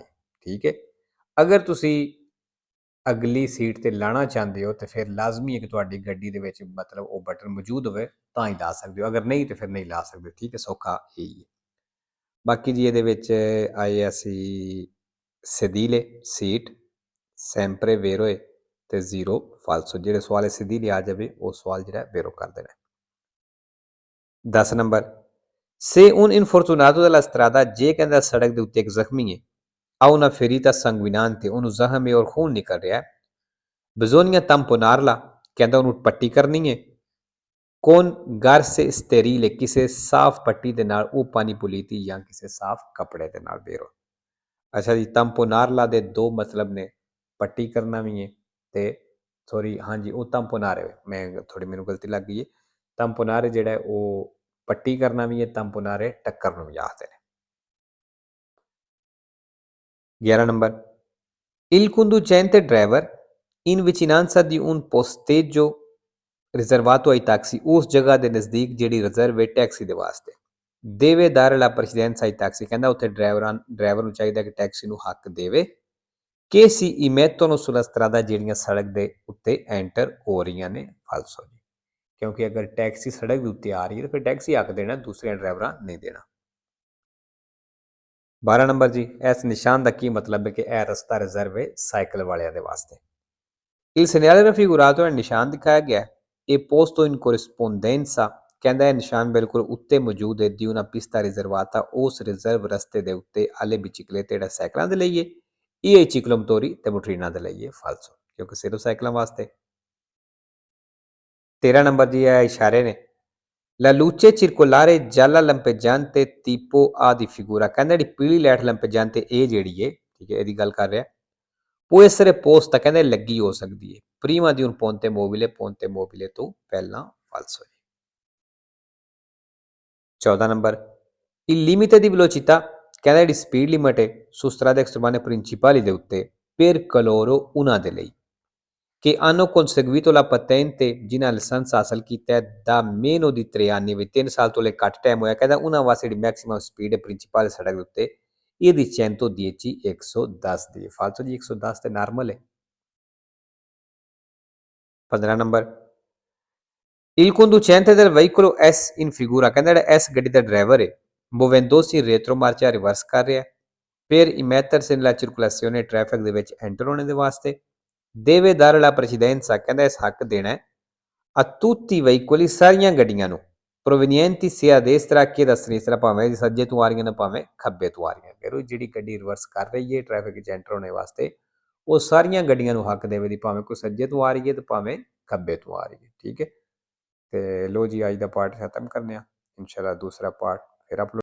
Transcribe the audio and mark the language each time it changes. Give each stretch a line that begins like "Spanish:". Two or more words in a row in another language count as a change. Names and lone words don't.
Punjabi: ਠੀਕ ਹੈ ਅਗਰ ਤੁਸੀਂ ਅਗਲੀ ਸੀਟ ਤੇ ਲਾਣਾ ਚਾਹੁੰਦੇ ਹੋ ਤੇ ਫਿਰ ਲਾਜ਼ਮੀ ਹੈ ਕਿ ਤੁਹਾਡੀ ਗੱਡੀ ਦੇ ਵਿੱਚ ਮਤਲਬ ਉਹ ਬਟਨ ਮੌਜੂਦ ਹੋਵੇ ਤਾਂ ਹੀ ਲਾ ਸਕਦੇ ਹੋ ਅਗਰ ਨਹੀਂ ਤੇ ਫਿਰ ਨਹੀਂ ਲਾ ਸਕਦੇ। ਠੀਕ ਹੈ ਸੌਖਾ ਇਹੀ ਹੈ। ਬਾਕੀ ਜੀ ਇਹਦੇ ਵਿੱਚ ਆਏ ਅਸੀਂ sedile ਸੀਟ
Italian: sempre vero
Punjabi: ਹੈ ਤੇ 0 falso ਜਿਹੜੇ ਸਵਾਲ sedile ਆ ਜਾਵੇ ਉਹ ਸਵਾਲ ਜਿਹੜਾ vero ਕਰ ਦੇਣਾ। 10 ਨੰਬਰ
Italian: se un infortunato della strada
Punjabi: ਜੇ ਕਹਿੰਦਾ ਸੜਕ ਦੇ ਉੱਤੇ ਇੱਕ ਜ਼ਖਮੀ ਹੈ
Italian: ha una ferita sanguinante
Punjabi: ਉਹਨੂੰ ਜ਼ਖਮ ਹੈ ਔਰ ਖੂਨ ਨਿਕਲ ਰਿਹਾ ਹੈ
Italian: bisogna tamponarla
Punjabi: ਕਹਿੰਦਾ ਉਹਨੂੰ ਪੱਟੀ ਕਰਨੀ ਹੈ
Italian: con garse sterile
Punjabi: ਕਿਸੇ ਸਾਫ਼ ਪੱਟੀ ਦੇ ਨਾਲ ਉਹ ਪਾਣੀ ਪੁਲੀਤੀ ਜਾਂ ਕਿਸੇ ਸਾਫ਼ ਕੱਪੜੇ ਦੇ ਨਾਲ ਵੇਰੋ। ਅੱਛਾ ਜੀ tamponarla ਦੇ ਦੋ ਮਤਲਬ ਨੇ ਪੱਟੀ ਕਰਨਾ ਵੀ ਹੈ ਤੇ ਸੌਰੀ ਹਾਂਜੀ ਉਹ tamponare ਮੈਂ ਥੋੜੀ ਮੈਨੂੰ ਗਲਤੀ ਲੱਗ ਗਈ ਹੈ। tamponare ਜਿਹੜਾ ਉਹ ਪੱਟੀ ਕਰਨਾ ਵੀ ਹੈ tamponare ਟੱਕਰ ਨੂੰ ਵੀ ਆਖਦੇ ਨੇ। 11 ਨੰਬਰ
Italian: il conducente driver in vicinanza di un posteggio riservato ai taxi
Punjabi: ਉਸ ਜਗ੍ਹਾ ਦੇ ਨਜ਼ਦੀਕ ਜਿਹੜੀ ਰਿਜ਼ਰਵ ਹੈ ਟੈਕਸੀ ਦੇ ਵਾਸਤੇ
Italian: deve dare la precedenza ai taxi
Punjabi: ਕਹਿੰਦਾ ਉੱਥੇ ਡਰਾਈਵਰ ਨੂੰ ਚਾਹੀਦਾ ਕਿ ਟੈਕਸੀ ਨੂੰ ਹੱਕ ਦੇਵੇ
Italian: che si immettono sulla strada
Punjabi: ਜਿਹੜੀਆਂ ਸੜਕ ਦੇ ਉੱਤੇ ਐਂਟਰ ਹੋ ਰਹੀਆਂ ਨੇ ਫਾਲਸੋ ਜੀ ਕਿਉਂਕਿ ਅਗਰ ਟੈਕਸੀ ਸੜਕ ਦੇ ਉੱਤੇ ਆ ਰਹੀ ਹੈ ਤਾਂ ਫਿਰ ਟੈਕਸੀ ਹੱਕ ਦੇਣਾ ਦੂਸਰੇ ਡਰਾਈਵਰਾਂ ਨਹੀਂ ਦੇਣਾ। 12 ਨੰਬਰ ਜੀ ਇਸ ਨਿਸ਼ਾਨ ਦਾ ਕੀ ਮਤਲਬ ਹੈ ਕਿ ਇਹ ਰਸਤਾ ਰਿਜ਼ਰਵ ਹੈ ਸਾਈਕਲ ਵਾਲਿਆਂ ਦੇ ਵਾਸਤੇ।
Italian: il segnale raffigurato è
Punjabi: ਨਿਸ਼ਾਨ ਦਿਖਾਇਆ ਗਿਆ ਇਹ
Italian: posto in corrispondenza
Punjabi: ਕਹਿੰਦਾ ਇਹ ਨਿਸ਼ਾਨ ਬਿਲਕੁਲ ਉੱਤੇ ਮੌਜੂਦ ਹੈ
Italian: di una pista riservata
Punjabi: ਉਸ ਰਿਜ਼ਰਵ ਰਸਤੇ ਦੇ ਉੱਤੇ
Italian: alle biciclette
Punjabi: ਜਿਹੜਾ ਸਾਈਕਲਾਂ ਦੇ ਲਈ ਹੈ ਇਹ ciclomotori ਤੇ ਮੋਟਰੀਨਾਂ ਦੇ ਲਈ ਹੈ ਫਾਲਸੋ ਕਿਉਂਕਿ ਸਿਰਫ ਸਾਈਕਲਾਂ ਵਾਸਤੇ। 13 ਨੰਬਰ ਜੀ ਇਹ ਇਸ਼ਾਰੇ ਨੇ
Italian: La luce circolare gialla lampeggiante tipo A di figura
Punjabi: ਕਹਿੰਦਾ ਜਿਹੜੀ ਪੀਲੀ ਲਾਈਟ ਲੰਪੇਜਾਂਤੇ ਇਹ ਜਿਹੜੀ ਹੈ ਠੀਕ ਹੈ ਇਹਦੀ ਗੱਲ ਕਰ ਰਿਹਾ
Italian: può essere posta
Punjabi: ਕਹਿੰਦੇ ਲੱਗੀ ਹੋ ਸਕਦੀ ਹੈ
Italian: prima di un ponte mobile
Punjabi: ਤੋਂ ਪਹਿਲਾਂ falso ਹੈ 14 ਨੰਬਰ
Italian: il limite di velocità
Punjabi: ਕਹਿੰਦਾ ਜਿਹੜੀ ਸਪੀਡ ਲਿਮਟ ਹੈ
Italian: su strade extraeurbane principali
Punjabi: ਦੇ ਉੱਤੇ
Italian: per coloro
Punjabi: ਉਹਨਾਂ ਦੇ ਲਈ
Italian: che hanno conseguito la patente
Punjabi: ਜਿਨ੍ਹਾਂ ਲਾਇਸੈਂਸ ਹਾਸਲ ਕੀਤਾ ਹੈ ਦਾ
Italian: meno di 3 anni
Punjabi: ਵੀ 3 ਸਾਲ ਤੋਂ ਲੈ ਘੱਟ ਟਾਈਮ ਹੋਇਆ ਕਹਿੰਦਾ ਉਹਨਾਂ ਵਾਸਤੇ ਜਿਹੜੀ ਮੈਕਸਿਮਮ ਸਪੀਡ ਹੈ ਪ੍ਰਿੰਸੀਪਲ ਸੜਕ ਦੇ ਉੱਤੇ ਇਹਦੀ 110 110 ਦੀ ਹੈ ਫਾਲਤੂ ਦੀ 110 ਤੇ ਨਾਰਮਲ ਹੈ 15 ਨੰਬਰ
Italian: il conducente del veicolo S in figura
Punjabi: ਕਹਿੰਦਾ ਜਿਹੜਾ S ਗੱਡੀ ਦਾ ਡਰਾਈਵਰ ਹੈ
Italian: muovendosi in retromarcia
Punjabi: ਰਿਵਰਸ ਕਰ ਰਿਹਾ ਹੈ
Italian: per immettersi nella circolazione
Punjabi: traffic ਦੇ ਵਿੱਚ ਐਂਟਰ ਹੋਣੇ ਦੇ ਵਾਸਤੇ
Italian: deve dare la precedenza
Punjabi: ਕਹਿੰਦਾ ਇਸ ਹੱਕ ਦੇਣਾ ਹੈ
Italian: a tutti i veicoli
Punjabi: ਸਾਰੀਆਂ ਗੱਡੀਆਂ ਨੂੰ
Italian: provenienti sia a destra che da sinistra
Punjabi: ਭਾਵੇਂ ਸੱਜੇ ਤੋਂ ਆ ਰਹੀਆਂ ਨੇ ਭਾਵੇਂ ਖੱਬੇ ਤੋਂ ਆ ਰਹੀਆਂ ਫਿਰ ਜਿਹੜੀ ਗੱਡੀ ਰਿਵਰਸ ਕਰ ਰਹੀ ਹੈ ਟ੍ਰੈਫਿਕ ਵਿੱਚ ਐਂਟਰ ਹੋਣੇ ਵਾਸਤੇ ਉਹ ਸਾਰੀਆਂ ਗੱਡੀਆਂ ਨੂੰ ਹੱਕ ਦੇਵੇ ਦੀ ਭਾਵੇਂ ਕੋਈ ਸੱਜੇ ਤੋਂ ਆ ਰਹੀ ਹੈ ਤੇ ਭਾਵੇਂ ਖੱਬੇ ਤੋਂ ਆ ਰਹੀ ਹੈ ਠੀਕ ਹੈ ਤੇ ਲੋ ਜੀ ਅੱਜ ਦਾ ਪਾਰਟ ਖਤਮ ਕਰਨੇ ਆ ਇਨਸ਼ਾਅੱਲਾ ਦੂਸਰਾ ਪਾਰਟ ਫਿਰ ਅਪਲੋਡ